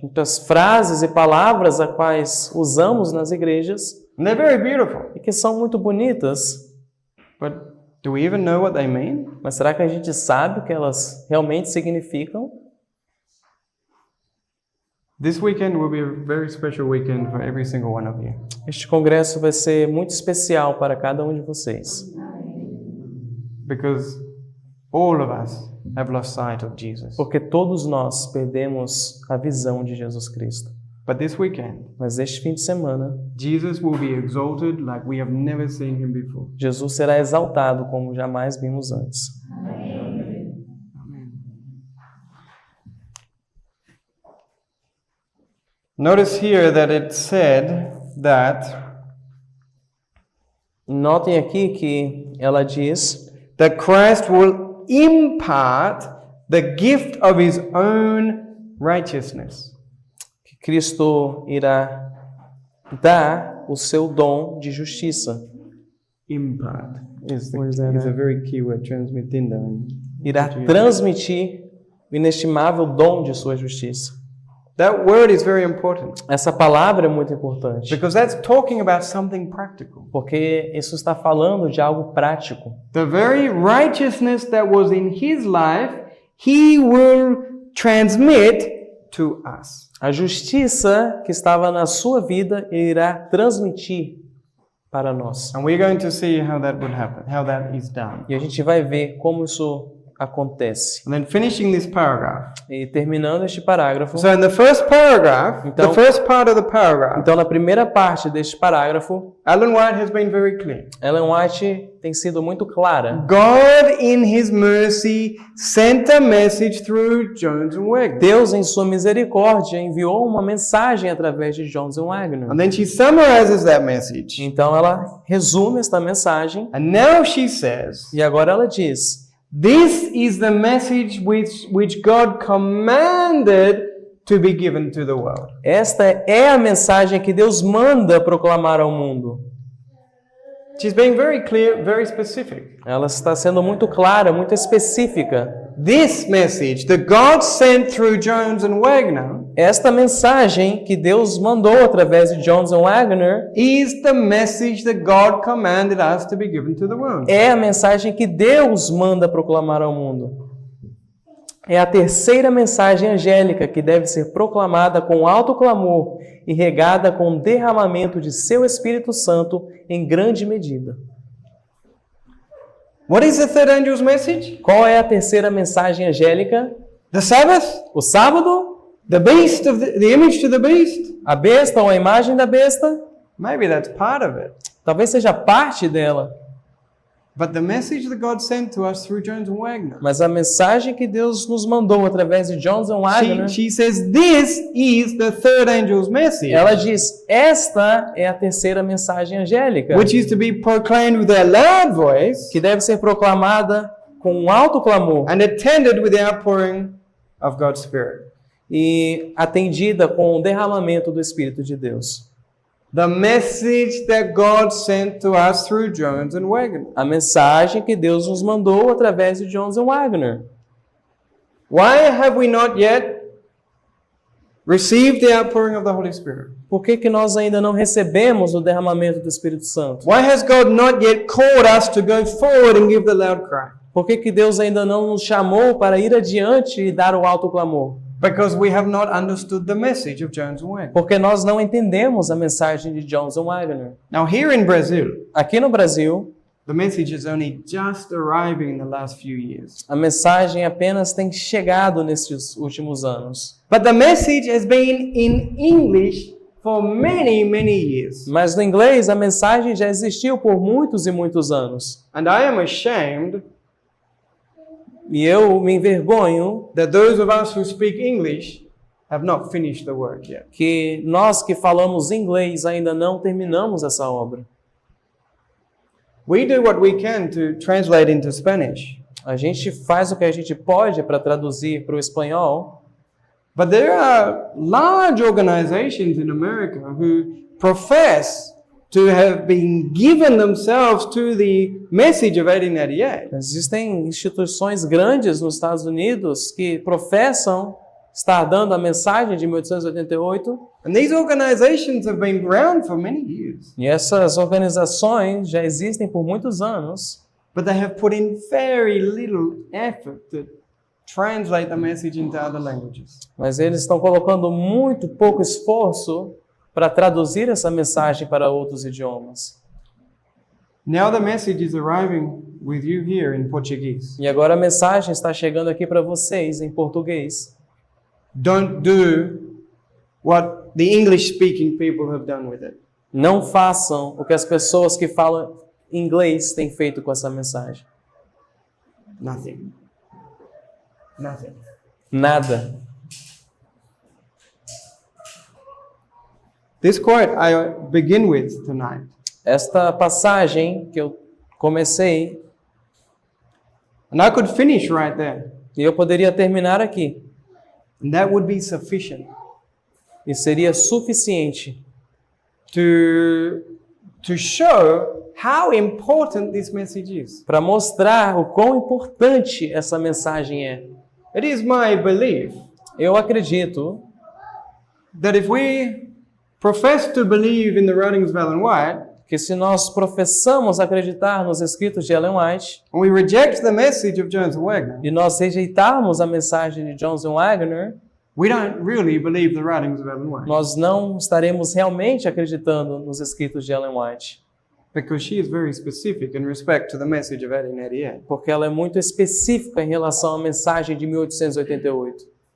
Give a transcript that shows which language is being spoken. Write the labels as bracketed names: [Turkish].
[Portuguese] Muitas frases e palavras a quais usamos nas igrejas [English] And they're very beautiful. [Portuguese] e que são muito bonitas. [English] But do we even know what they mean? [Portuguese] Mas será que a gente sabe o que elas realmente significam? [English] This weekend will be a very special weekend for every single one of you. [Portuguese] Este congresso vai ser muito especial para cada um de vocês. [English] Because all of us have lost sight of Jesus. [Portuguese] Porque todos nós perdemos a visão de Jesus Cristo. [English] But this weekend, [Portuguese] Mas este fim de semana, [English] Jesus will be exalted like we have never seen him before. [Portuguese] Jesus será exaltado como jamais vimos antes. [English] Notice here that it said that [Portuguese] Notem aqui que ela diz [English] Christ will impart the gift of his own righteousness. [Portuguese] que Cristo irá dar o seu dom de justiça. [English] Impart is [Portuguese] Pois é, [English] a [Portuguese] né? [English] very key word, transmitindo. [Portuguese] Irá transmitir o inestimável dom de sua justiça. [English] That word is very important [Portuguese] Essa palavra é muito importante, [English] because that's talking about something practical. [Portuguese] porque isso está falando de algo prático. [English] The very righteousness that was in his life, he will transmit to us. [Portuguese] A justiça que estava na sua vida, ele irá transmitir para nós. [English] And we're going to see how that would happen, how that is done. [Portuguese] E a gente vai ver como isso acontece. [English] And then finishing this paragraph. [Portuguese] E terminando este parágrafo, [English] So in the first paragraph, [Portuguese] Então- [English] the first part of the paragraph, [Portuguese] então na primeira parte deste parágrafo, [English] Ellen White has been very clear. [Portuguese] Ellen White tem sido muito clara. [English] God in his mercy sent a message through Jones and Wagner. [Portuguese] Deus, em sua misericórdia, enviou uma mensagem através de Jones and Wagner. [English] And then she summarizes that message. [Portuguese] Então ela resume esta mensagem [English] And now she says, [Portuguese] e agora ela diz: [English] this is the message which God commanded to be given to the world. [Portuguese] esta é a mensagem que Deus manda proclamar ao mundo. [English] She's being very clear, very specific. [Portuguese] Ela está sendo muito clara, muito específica. [English] This message that God sent through Jones and Wagner [Portuguese] Esta mensagem que Deus mandou através de Jones and Wagner [English] is the message that God commanded us to be given to the world. [Portuguese] é a mensagem que Deus manda proclamar ao mundo. É a terceira mensagem angélica que deve ser proclamada com alto clamor e regada com o derramamento de seu Espírito Santo em grande medida. [English] What is the third angel's message? [Portuguese] Qual é a terceira mensagem angélica? [English] The Sabbath? [Portuguese] O sábado? [English] The beast of the image to the beast? [Portuguese] A besta ou a imagem da besta? [English] Maybe that's part of it. [Portuguese] Talvez seja parte dela. [English] But the message that God sent to us through Jones and Wagner, [Portuguese] Mas a mensagem que Deus nos mandou através de Jones and Wagner, [English] she says, this is the third angel's message, [Portuguese] ela diz, esta é a terceira mensagem angélica, [English] which is to be proclaimed with a loud voice [Portuguese] que deve ser proclamada com um alto clamor [English] and attended with the outpouring of God's Spirit. [Portuguese] e atendida com o derramamento do Espírito de Deus. [English] The message that God sent to us through Jones and Wagner. [Portuguese] A mensagem que Deus nos mandou através de Jones and Wagner. [English] Why have we not yet received the outpouring of the Holy Spirit? [Portuguese] Por que nós ainda não recebemos o derramamento do Espírito Santo? [English] Why has God not yet called us to go forward and give the loud cry? [Portuguese] Por que Deus ainda não nos chamou para ir adiante e dar o alto clamor? [English] Because we have not understood the message of Jones and Wagner. [Portuguese] Porque nós não entendemos a mensagem de Jones and Wagner. [English] Now here in Brazil, [Portuguese] Aqui no Brasil, [English] the message is only just arriving in the last few years. [Portuguese] a mensagem apenas tem chegado nesses últimos anos. [English] But the message has been in English for many, many years. [Portuguese] Mas no inglês, a mensagem já existiu por muitos e muitos anos. [English] And I am ashamed [Portuguese] E eu me envergonho [English] that those of us who speak English have not finished the work yet. [Portuguese] que nós que falamos inglês ainda não terminamos essa obra. [English] We do what we can to translate into Spanish. [Portuguese] A gente faz o que a gente pode para traduzir para o espanhol, [English] But there are large organizations in America who profess to have been given themselves to the message of 1888. [Portuguese] existem instituições grandes nos Estados Unidos que professam estar dando a mensagem de 1888, [English] And these organizations have been around for many years. [Portuguese] e essas organizações já existem por muitos anos, [English] But they have put in very little effort to translate the message into other languages. [Portuguese] mas eles estão colocando muito pouco esforço para traduzir essa mensagem para outros idiomas. [English] Now the message is arriving with you here in Portuguese. [Portuguese] E agora a mensagem está chegando aqui para vocês em português. [English] Don't do what the English-speaking people have done with it. [Portuguese] Não façam o que as pessoas que falam inglês têm feito com essa mensagem. [English] Nothing. Nothing. [Portuguese] Nada. [English] This quote I begin with tonight. [Portuguese] Esta passagem que eu comecei, [English] And I could finish right there. [Portuguese] e eu poderia terminar aqui, [English] And that would be sufficient [Portuguese] e seria suficiente [English] to show how important this message is. [Portuguese] para mostrar o quão importante essa mensagem é. [English] It is my belief [Portuguese] Eu acredito [English] that if we profess to believe in the writings of Ellen White, [Portuguese] que se nós professamos acreditar nos escritos de Ellen White [English] and we reject the message of Jones and Wagner, [Portuguese] e nós rejeitarmos a mensagem de Jones and Wagner, [English] we don't really believe the writings of Ellen White, [Portuguese] nós não estaremos realmente acreditando nos escritos de Ellen White, [English] because she is very specific in respect to the message of 1888. [Portuguese] porque ela é muito específica em relação à mensagem de 1888.